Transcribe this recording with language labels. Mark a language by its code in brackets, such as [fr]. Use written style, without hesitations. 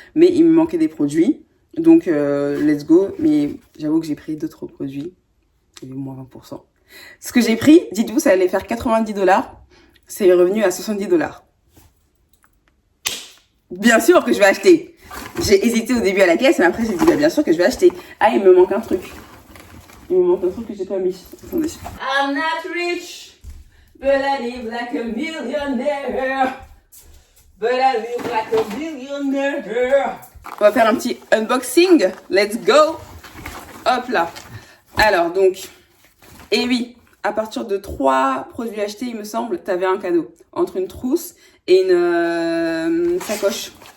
[fr] Mais il me manquait des produits. Donc, [en] let's go. [fr] Mais j'avoue que j'ai pris d'autres produits. Il y avait moins 20%. Ce que j'ai pris, dites-vous, ça allait faire $90. C'est revenu à $70. Bien sûr que je vais acheter. J'ai hésité au début à la caisse, mais après j'ai dit, bien sûr que je vais acheter. Ah, il me manque un truc. Il me manque un truc que j'ai pas mis. Attendez. [en] I'm not rich, but I live like a millionaire. But I live like a millionaire. [fr] On va faire un petit unboxing. [en] Let's go. [fr] Hop là. Alors donc, et oui, à partir de 3 produits achetés, il me semble, t'avais un cadeau. Entre une trousse et une sacoche.